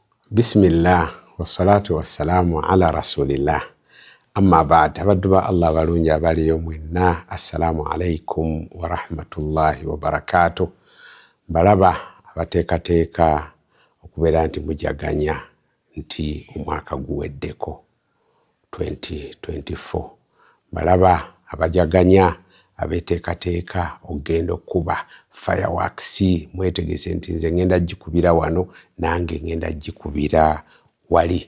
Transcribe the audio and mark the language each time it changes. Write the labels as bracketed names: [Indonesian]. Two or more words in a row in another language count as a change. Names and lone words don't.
[Arabic] بسم الله والصلاة والسلام على رسول الله أما بعد. [Ganda] Abaddu ba Allah balungi abaliyo mwenna, [Arabic] السلام عليكم ورحمة الله وبركاته. [Ganda] Balaba abateekateeka okubeera nti mujaganya nti omwaka guweddeko 2024. Balaba abajaganya abeteekateeka okugenda okuba fireworks, mwetegese nti nze ngenda gikubira wano nange ngenda gikubira wali.